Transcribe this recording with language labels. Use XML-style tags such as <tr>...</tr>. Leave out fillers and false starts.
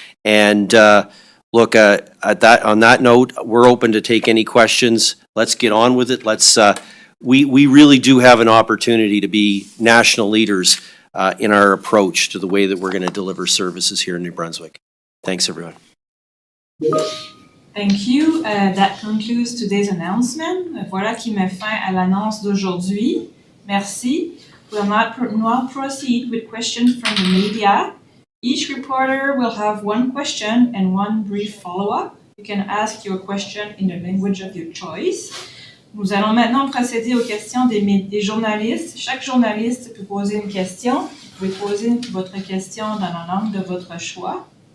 <en>And look, on that note, we're open to take any questions. Let's get on with it. We really do have an opportunity to be national leaders in our approach to the way that we're going to deliver services here in New Brunswick. Thanks, everyone. Thank you. That concludes today's announcement.</en> <fr>Voilà qui met fin à l'annonce d'aujourd'hui. Merci.</fr> <en>We'll now proceed with questions from the media. Each reporter will have one question and one brief follow-up. You can ask your question in the language of your choice.</en> <fr>Nous allons maintenant procéder aux questions des journalistes. Chaque journaliste peut poser une question. Vous pouvez poser votre question dans la langue de votre choix.</fr>